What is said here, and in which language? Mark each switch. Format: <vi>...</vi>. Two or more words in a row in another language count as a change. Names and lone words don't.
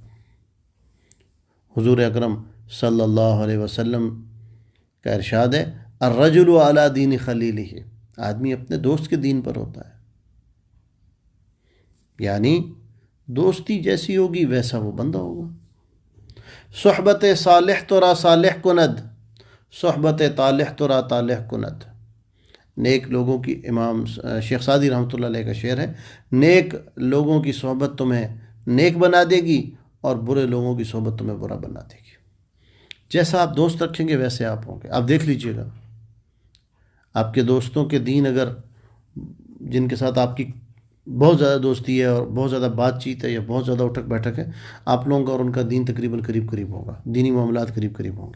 <ur>حضور اکرم</ur> <ar>صلی اللہ علیہ وسلم</ar> <ur>کا ارشاد ہے،</ur> <ar>الرجل علی دین خلیلہ،</ar> <ur>آدمی اپنے دوست کے دین پر ہوتا ہے، یعنی دوستی جیسی ہوگی ویسا وہ بندہ ہوگا.</ur> <fa>صحبت صالح تو را صالح کند، صحبت طالح تو را طالح کند.</fa> <ur>نیک لوگوں کی، امام شیخ سعدی</ur> <ar>رحمۃ اللہ علیہ</ar> <ur>کا شعر ہے، نیک لوگوں کی صحبت تمہیں نیک بنا دے گی اور برے لوگوں کی صحبت تمہیں برا بنا دے گی. جیسا آپ دوست رکھیں گے ویسے آپ ہوں گے. آپ دیکھ لیجئے گا، آپ کے دوستوں کے دین اگر، جن کے ساتھ آپ کی بہت زیادہ دوستی ہے اور بہت زیادہ بات چیت ہے یا بہت زیادہ اٹھک بیٹھک ہے، آپ لوگوں کا اور ان کا دین تقریباً قریب قریب ہوگا، دینی معاملات قریب قریب ہوں گے.</ur>